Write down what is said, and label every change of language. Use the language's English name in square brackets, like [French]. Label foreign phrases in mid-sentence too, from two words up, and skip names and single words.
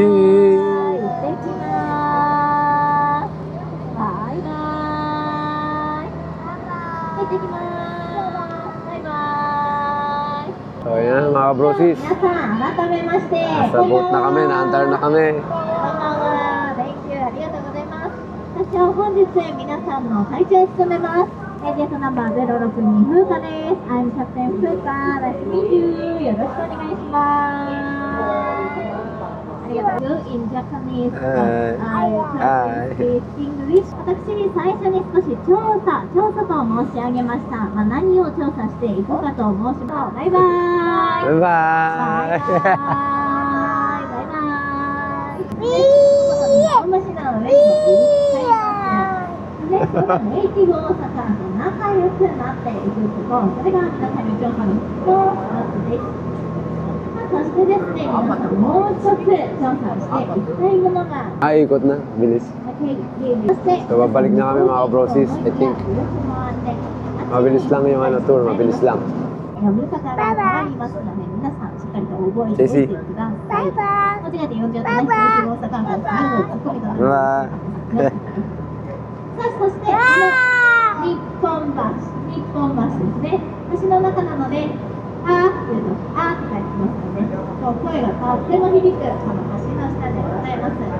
[English] Cheers. [Japanese] 行ってきます。バイバイ。行ってきます。バイバイ。 [Filipino] So yan mga brosis. [Japanese] 皆さん、改めまして。 [Filipino] Nasa boat na kami. Naandar na kami. [Japanese] こんばんは。 [English] Thank you。 [Japanese] ありがとうございます。私は本日皆さんの隊長を務めます。エージェントナンバー062風花です。 [English] I'm Captain [Japanese] 風花。 [English] Nice to meet you。 [Japanese] よろしくお願いします。 [English] ありがとう。In Japanese, I translate English。 [Japanese] 私に最初に少し調査と申し上げました。何を調査していくかと申します。バイバーイ。 [English] Bye [Japanese] バイバ [English] bye. [Japanese] ーイ。バイバーイ。大橋なので、ネイティブ大阪と仲良くなっていくこと、それが皆さんに調査の一つです。そしてですね、皆さんもう一つ調査をしていきたいものが [Filipino] Ikot na. Bilis. [Japanese] そして [Filipino] So babalik na kami mga brosis. [English] I think [Filipino] mabilis lang yung tour. Mabilis lang. [Japanese] 呼ぶ方がありますので、皆さんしっかりと覚えておいてください。間違えて呼んじゃうとね、ネイティブ大阪の最後、ツッコミとなります。 [English] Bye. [Japanese] そしてこの日本橋ですね。橋の中なので、あーって言うと、あーって書いてますので、こう声がとっても響くこの橋の下でございます。